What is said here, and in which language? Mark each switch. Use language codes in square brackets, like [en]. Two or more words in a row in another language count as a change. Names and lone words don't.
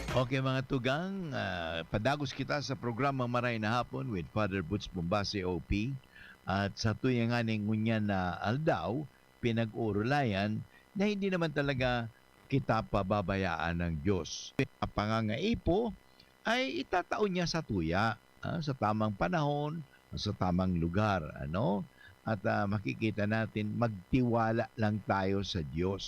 [bik] Okay mga tugang, padagos kita sa programa Maray na Hapon with Father Butch Bombase OP. At sa tuyang aning ngunyan na aldaw, pinag-urulayan na [tl] hindi naman talaga kita pababayaan ng Diyos. Ang pangangaipo ay itataon niya sa tuya, sa tamang panahon, sa tamang lugar. At makikita natin, magtiwala lang tayo sa Diyos.